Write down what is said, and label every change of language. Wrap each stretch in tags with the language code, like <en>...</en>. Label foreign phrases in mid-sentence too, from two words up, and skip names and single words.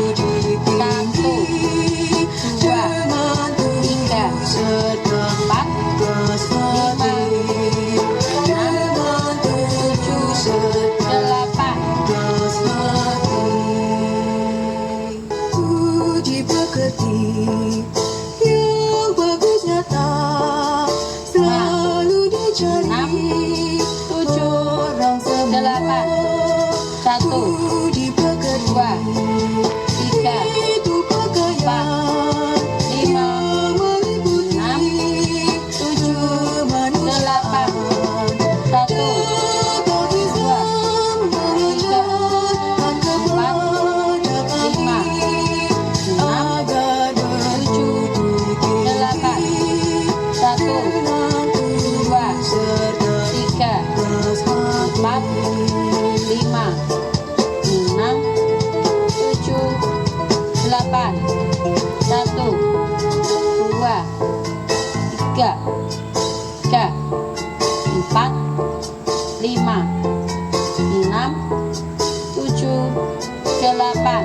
<id>Satu, dua, tiga, empat, lima, enam, tujuh, delapan. Puji pekerti yang bagus nyata selalu dicari enam, tujuh, orang semua. delapan. Satu, Puji pekerti dua, tiga, itu pekerjaan lima, yang meliputi enam, tujuh, kemanusiaan. satu, Tetapi dua, tiga, mengerjakan kepada lima, enam, agar tujuh, delapan. Satu, dua, tiga, empat, lima, enam, tujuh, delapan. Satu, dua, tiga, empat, lima, enam, tujuh, delapan.</id>